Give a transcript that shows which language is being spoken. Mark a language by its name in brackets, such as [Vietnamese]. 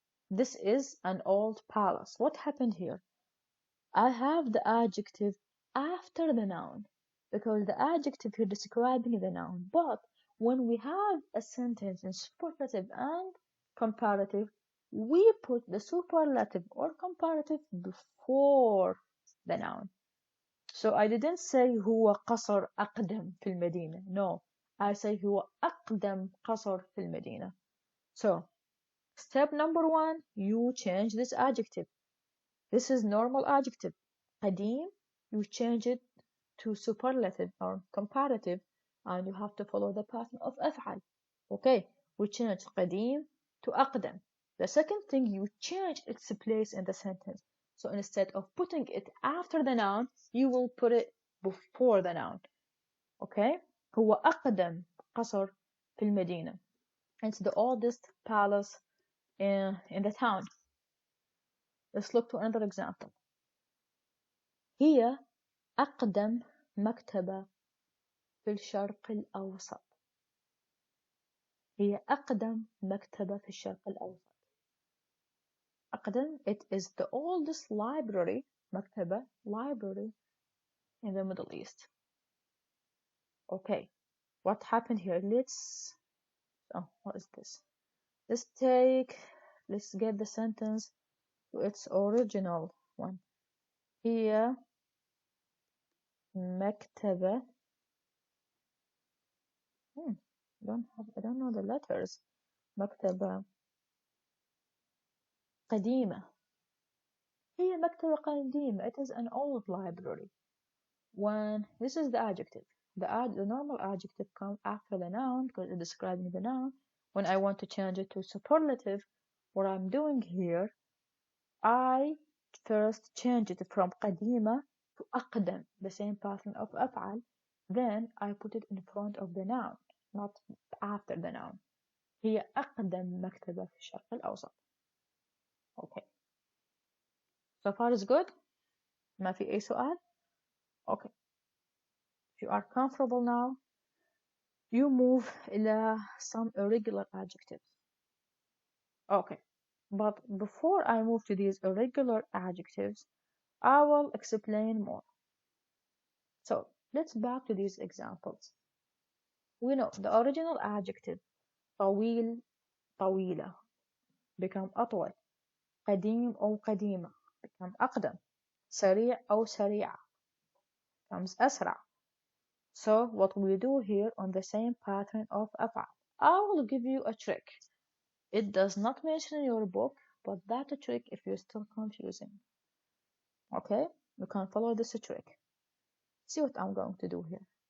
[English] This is an old palace. What happened here? I have the adjective after the noun because the adjective here is describing the noun. But when we have a sentence in superlative and comparative, we put the superlative or comparative before the noun. So I didn't say [Arabic] هو قصر أقدم في المدينة. [English] No, I say [Arabic] هو أقدم قصر في المدينة. [English] So step number 1, you change this adjective. This is normal adjective. قديم, you change it to superlative or comparative, and you have to follow the pattern of أفعل. Okay, we change قديم to أقدم. The second thing, you change its place in the sentence. So instead of putting it after the noun, you will put it before the noun. [Arabic] Okay, هو أقدم قصر في المدينة. [English] It's the oldest palace in the town. Let's look to another example. [Arabic] هي أقدم مكتبة في الشرق الأوسط. هي أقدم مكتبة في الشرق الأوسط. [English] أقدم, it is the oldest library, مكتبة, library in the Middle East. Okay, what happened here? What is this? Let's get the sentence to its original one. [Arabic] هي مكتبة. [English] I don't know the letters. [Arabic] مكتبة قديمة. هي مكتبة قديمة. [English] It is an old library. When this is the adjective, the normal adjective comes after the noun because it's describing the noun. When I want to change it to superlative, what I'm doing here, I first change it from قديمة to أقدم, the same pattern of أفعل. Then I put it in front of the noun, not after the noun. [Arabic] هي أقدم مكتبة في الشرق الأوسط. [English] Okay. So far is good? [Arabic] ما في أي سؤال? [English] Okay. If you are comfortable now, you move إلى some irregular adjectives. Okay. But before I move to these irregular adjectives, I will explain more. So let's back to these examples. We know the original adjective طويل طويلة become أطول. قديم أو قديمة become أقدم. سريع أو سريعة becomes أسرع. So what we do here on the same pattern of أفعل. I will give you a trick. It does not mention in your book, but that's a trick if you're still confusing. Okay, you can follow this trick. See what I'm going to do here.